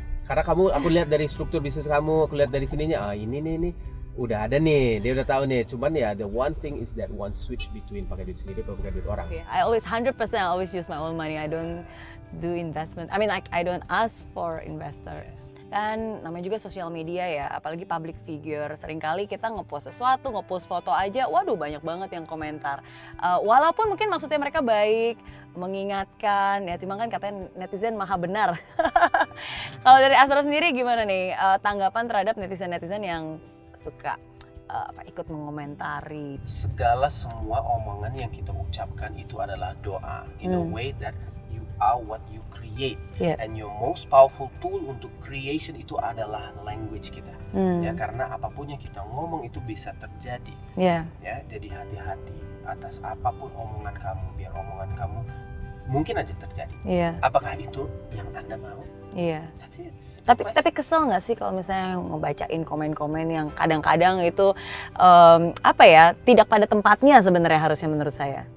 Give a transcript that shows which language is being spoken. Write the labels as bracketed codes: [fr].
[id] Karena aku lihat dari struktur bisnis kamu, aku lihat dari sininya, ini udah ada nih, dia udah tahu nih. Cuman ya [en] the one thing is that one switch between [id] pakai duit sendiri atau pakai duit orang. [en] I always 100% always use my own money. I don't do investment. I mean I don't ask for investors. [id] Kan namanya juga sosial media ya, apalagi public figure. Seringkali kita ngepost sesuatu, ngepost foto aja, waduh banyak banget yang komentar. Walaupun mungkin maksudnya mereka baik, mengingatkan, ya cuma kan katanya netizen maha benar. Kalau dari Asraf sendiri gimana nih tanggapan terhadap netizen-netizen yang suka ikut mengomentari? Segala semua omongan yang kita ucapkan itu adalah doa. [en] In a way that you are what you create. And your most powerful tool untuk creation [id] itu adalah [en] language kita. [id] Ya karena apapun yang kita ngomong itu bisa terjadi. Ya, jadi hati-hati atas apapun omongan kamu, biar omongan kamu mungkin aja terjadi. Apakah itu yang Anda mau? [en] That's it. [id] Tapi kesel nggak sih kalau misalnya ngebacain komen-komen yang kadang-kadang itu tidak pada tempatnya sebenarnya harusnya menurut saya.